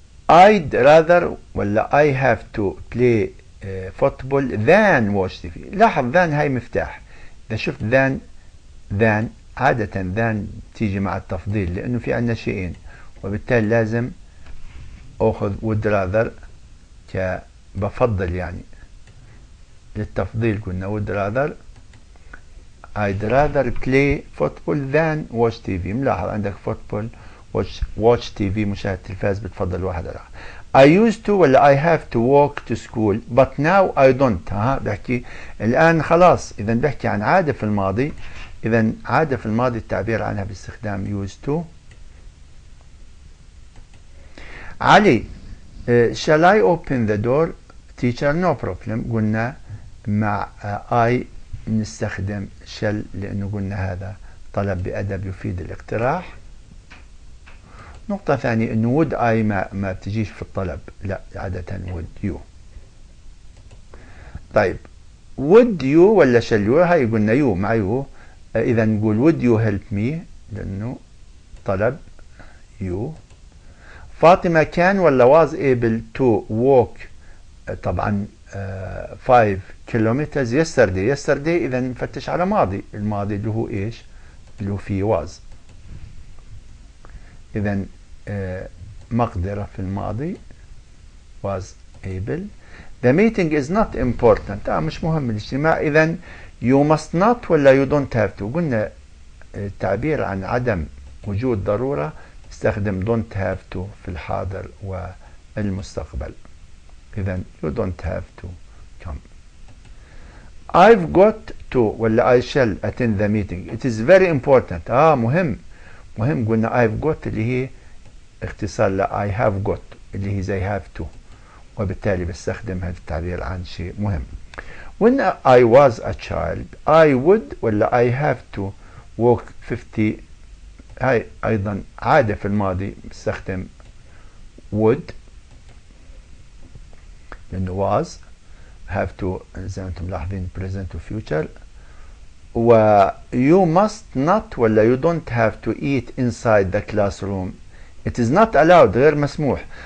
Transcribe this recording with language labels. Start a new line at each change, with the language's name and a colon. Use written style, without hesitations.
English: I'd rather
Arabic: ولا
English: I have to play football than watch TV.
Arabic: لاحظ than هاي مفتاح. إذا شفت than عادة than تيجي مع التفضيل، لأنه في عندنا شيئين، وبالتالي لازم أخذ
English: would rather
Arabic: بفضل، يعني للتفضيل قلنا would rather.
English: I'd rather play football than watch TV.
Arabic: ملاحظ عندك
English: football watch TV
Arabic: مشاهدة التلفاز، بتفضل واحد على
English: I used to
Arabic: ولا
English: I have to walk to school but now I don't.
Arabic: بحكي الآن خلاص، إذا بحكي عن عادة في الماضي، إذا عادة في الماضي التعبير عنها باستخدام used to.
English: علي shall I open the door teacher no problem.
Arabic: قلنا مع I نستخدم shall، لأنه قلنا هذا طلب بأدب يفيد الاقتراح. نقطة ثانية إنه
English: would I
Arabic: ما بتجيش في الطلب، لا عادة
English: would you.
Arabic: طيب
English: would you
Arabic: ولا
English: shall you؟
Arabic: هاي قلنا you مع you، إذا نقول
English: would you help me،
Arabic: لأنه طلب you.
English: فاطمة
Arabic: كان ولا
English: was able to walk
Arabic: طبعا
English: 5 kilometers yesterday.
Arabic: إذا نفتش على ماضي، الماضي اللي هو إيش؟ اللي هو فيه was. إذا مقدرة في الماضي was able.
English: The meeting is not important،
Arabic: مش مهم الاجتماع. إذا
English: you must not
Arabic: ولا
English: you don't have to.
Arabic: قلنا التعبير عن عدم وجود ضرورة استخدم
English: don't have to
Arabic: في الحاضر والمستقبل. إذا
English: you don't have to come. I've got to
Arabic: ولا
English: I shall attend the meeting. It is very important.
Arabic: مهم قلنا
English: I've got
Arabic: اللي هي اختصار ل
English: I have got
Arabic: اللي هي زي have to، وبالتالي بستخدم هذا التعبير عن شيء مهم.
English: When I was a child I would
Arabic: ولا
English: I have to walk 50.
Arabic: هاي أيضا عادة في الماضي بستخدم would، لأنه was. have to زي ما أنتم ملاحظين present و future. و
English: you must not
Arabic: ولا
English: you don't have to eat inside the classroom. it is not allowed،
Arabic: غير مسموح.